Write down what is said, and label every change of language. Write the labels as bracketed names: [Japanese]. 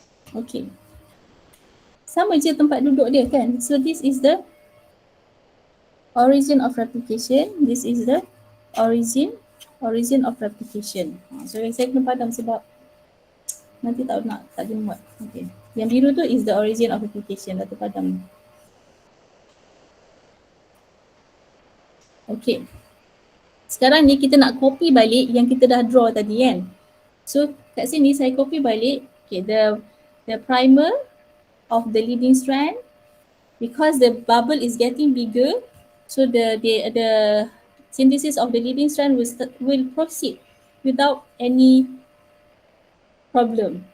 [Malay] Okay. Sama je tempat duduk dia kan. [English] So this is the origin of replication. This is the origin of replication. [Malay] So saya kena padam sebab nanti tak boleh muat. [English] Okay. [Malay] Yang biru tu [English] is the origin of replication. [Malay] Dah terpadam. Okay. Sekarang ni kita nak copy balik yang kita dah draw tadi kan. [English] So [Malay] kat sini saya copy balik. [English] Okay, the primer of the leading strand, because the bubble is getting bigger, so the synthesis of the leading strand will proceed without any problem.